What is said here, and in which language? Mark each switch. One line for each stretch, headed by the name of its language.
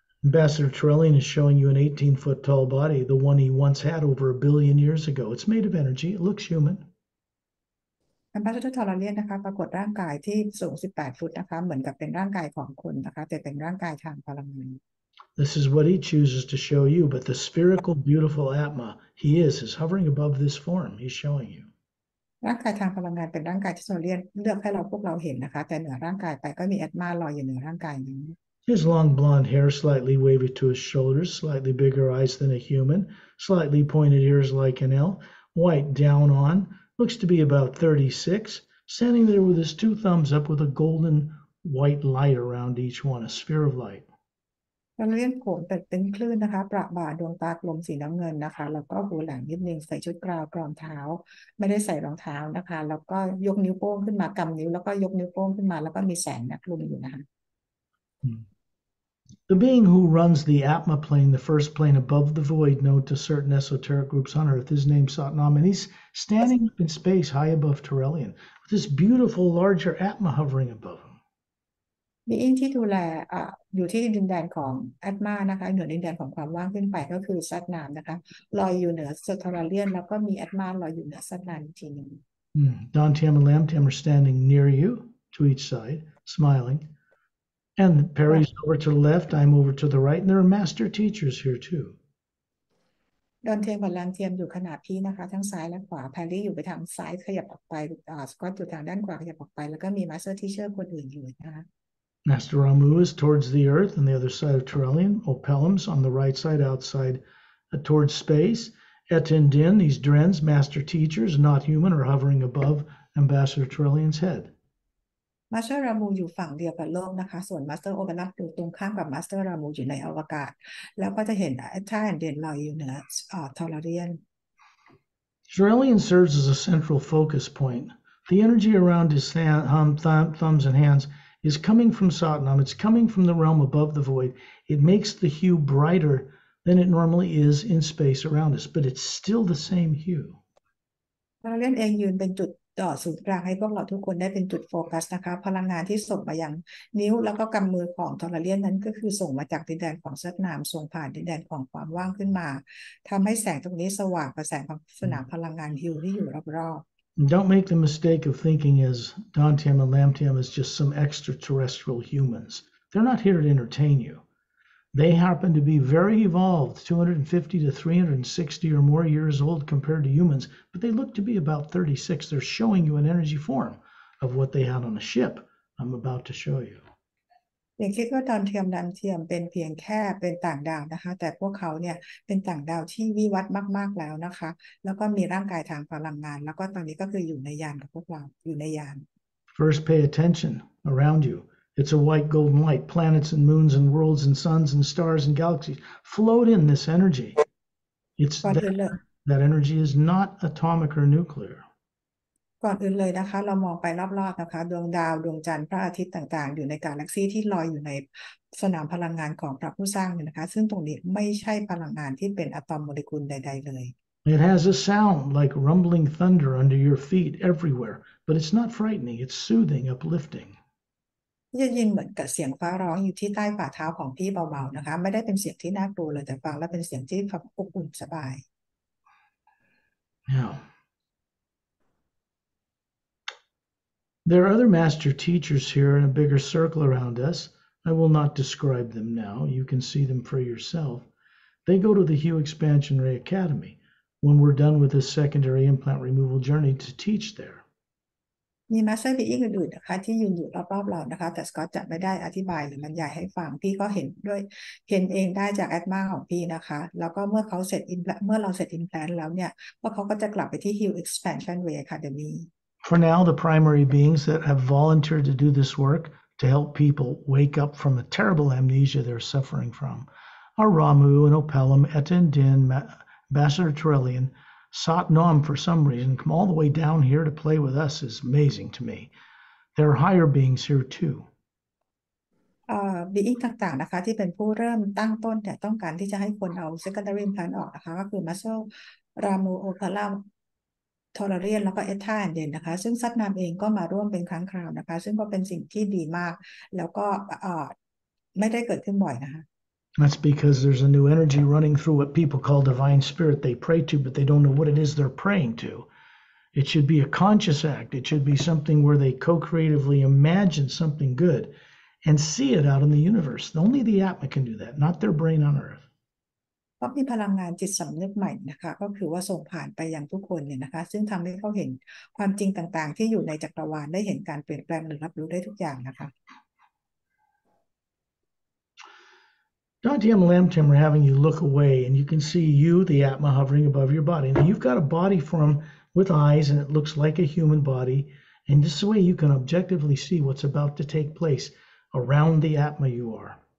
English: Ambassador Torellian is showing you an 18-foot tall body, the one he once had over 1 billion years ago. It's made of energy. It looks human.
Thai: อัมบาสเดอร์ทอร์เรียนนะคะปรากฏร่างกายที่สูง18ฟุตนะคะเหมือนกับเป็นร่างกายของคนนะคะแต่เป็นร่างกายทางพลังงาน
English: This is what he chooses to show you, but the spherical, beautiful Atma he is hovering above this form. He's showing you.
Thai: ร่างกายทางพลังงานเป็นร่างกายที่เราเลือกให้พวกเราเห็นนะคะแต่เหนือร่างกายไปก็มีแอตมาลอยอยู่เหนือร่างกายนี้
English: His long blonde hair slightly wavy to his shoulders, slightly bigger eyes than a human, slightly pointed ears like an elf, white down on, looks to be about 36, standing there with his 2 thumbs up with a golden white light around each one, a sphere of light.
Thai: เราเรียนผมเป็นคลื่นนะคะประบ่าดวงตากลมสีน้ำเงินนะคะแล้วก็หูหลังนิดนึงใส่ชุดกราวกรองเท้าไม่ได้ใส่รองเท้านะคะแล้วก็ยกนิ้วโป้งขึ้นมากำนิ้วแล้วก็ยกนิ้วโป้งขึ้นมาแล้วก็มีแสงคลุมอยู่นะคะ
English: The being who runs the Atma plane, the first plane above the void known to certain esoteric groups on Earth, is named Satnam, and he's standing up in space high above Torellian with this beautiful larger Atma hovering above him.
Thai: บีอิงที่ดูแลอยู่ที่ดินแดนของแอตมานะคะเหนือดินแดนของความว่างขึ้นไปก็คือซัดนามนะคะลอยอยู่เหนือสตอร์เลียนแล้วก็มีแอตมาลอยอยู่เหนือซัดนามอีกทีหนึ่ง
English: Nonthaburi and Lemriel are standing near you to each side, smiling. And Pari's over to the left, I'm over to the right, and there are master teachers here too.
Thai: ดอนเทียมกับแลมเทียมอยู่ขนาบพี่นะคะทั้งซ้ายและขวาแพรรี่อยู่ไปทางซ้ายขยับออกไปสกอตอยู่ทางด้านขวาขยับออกไปแล้วก็มีมาสเตอร์ทีเชอร์คนอื่นอยู่นะคะ
English: Master Ramu is towards the earth on the other side of Torellian. Opelum's on the right side outside towards space. Etin Din, these Drens, master teachers, not human, are hovering above Ambassador Torellian's head.
Thai: มาสเตอร์รามูอยู่ฝั่งเดียวกับโลกนะคะส่วนมาสเตอร์โอเปรัมอยู่ตรงข้ามกับมาสเตอร์รามูอยู่ในอวกาศแล้วก็จะเห็นท่าแอนเดนลอยอยู่เหนือทอร์เรียน
English: Torellian serves as a central focus point. The energy around his thumbs and hands is coming from Satnam. It's coming from the realm above the void. It makes the hue brighter than it normally is in space around us, but it's still the same hue.
Thai: ทอร์เรียนเองยืนเป็นจุดศูนย์กลางให้พวกเราทุกคนได้เป็นจุดโฟกัสนะคะพลังงานที่ส่งมายังนิ้วแล้วก็กำมือของทอร์เรียนนั้นก็คือส่งมาจากดินแดนของซัดนามส่งผ่านดินแดนของความว่างขึ้นมาทำให้แสงตรงนี้สว่างกว่าแสงของสนามพลังงานฮิวที่อยู่รอบๆ
English: Don't make the mistake of thinking as Nonthaburi and Lemriel as just some extraterrestrial humans. They're not here to entertain you. They happen to be very evolved, 250 to 360 or more years old compared to humans, but they look to be about 36. They're showing you an energy form of what they had on a ship. I'm about to show you.
Thai: อย่างคิดว่าดาวเทียมดาวเทียมเป็นเพียงแค่เป็นต่างดาวนะคะแต่พวกเขาเนี่ยเป็นต่างดาวที่วิวัฒน์มากๆแล้วนะคะแล้วก็มีร่างกายทางพลังงานแล้วก็ตอนนี้ก็คืออยู่ในยานกับพวกเราอยู่ในยาน
English: First, pay attention around you. It's a white golden light. Planets and moons and worlds and suns and stars and galaxies float in this energy. It's
Thai: ก่อนอื่นเลย
English: that energy is not atomic or nuclear.
Thai: ก่อนอื่นเลยนะคะเรามองไปรอบๆนะคะดวงดาวดวงจันทร์พระอาทิตย์ต่างๆอยู่ในกาแล็กซีที่ลอยอยู่ในสนามพลังงานของพระผู้สร้างเนี่ยนะคะซึ่งตรงนี้ไม่ใช่พลังงานที่เป็นอะตอมโมเลกุลใดๆเลย
English: It has a sound like rumbling thunder under your feet everywhere, but it's not frightening. It's soothing, uplifting.
Thai: จะยินเหมือนกับเสียงฟ้าร้องอยู่ที่ใต้ฝ่าเท้าของพี่เบาๆนะคะไม่ได้เป็นเสียงที่น่ากลัวเลยแต่ฟังแล้วเป็นเสียงที่อบอุ่นสบาย
English: Now, there are other master teachers here in a bigger circle around us. I will not describe them now. You can see them for yourself. They go to the Hue Expansion Ray Academy when we're done with this secondary implant removal journey to teach there.
Thai: มีมาสเตอร์บีอิงอื่นๆนะคะที่ยืนอยู่รอบๆเรานะคะแต่สกอตจะไม่ได้อธิบายหรือบรรยายให้ฟังพี่ก็เห็นด้วยเห็นเองได้จากแอดมาของพี่นะคะแล้วก็เมื่อเราเสร็จ implant แล้วเนี่ยพวกเขาก็จะกลับไปที่ Hue Expansion Ray Academy.
English: For now, the primary beings that have volunteered to do this work to help people wake up from a terrible amnesia they're suffering from are Ramu and Opelum, Etta and Din, Ambassador Trillian, Sat Nam for some reason, come all the way down here to play with us is amazing to me. There are higher beings here too.
Thai: บีอิงต่างๆนะคะที่เป็นผู้เริ่มตั้งต้นเนี่ยต้องการที่จะให้คนเอา secondary implant ออกนะคะก็คือ muscle รามูโอพาราทอร์เรียนแล้วก็เอท่าแอนเดนนะคะซึ่งซัดนามเองก็มาร่วมเป็นครั้งคราวนะคะซึ่งก็เป็นสิ่งที่ดีมากแล้วก็ไม่ได้เกิดขึ้นบ่อยนะคะ
English: That's because there's a new energy running through what people call divine spirit they pray to, but they don't know what it is they're praying to. It should be a conscious act. It should be something where they co-creatively imagine something good and see it out in the universe. Only the Atma can do that, not their brain on earth.
Thai: เพราะมีพลังงานจิตสำนึกใหม่นะคะก็คือว่าส่งผ่านไปยังทุกคนเนี่ยนะคะซึ่งทำให้เขาเห็นความจริงต่างๆที่อยู่ในจักรวาลได้เห็นการเปลี่ยนแปลงหรือรับรู้ได้ทุกอย่างนะคะ
English: Dante and Lamtim are having you look away, and you can see you, the Atma, hovering above your body. Now, you've got a body form with eyes, and it looks like a human body. And this way you can objectively see what's about to take place around the Atma you are.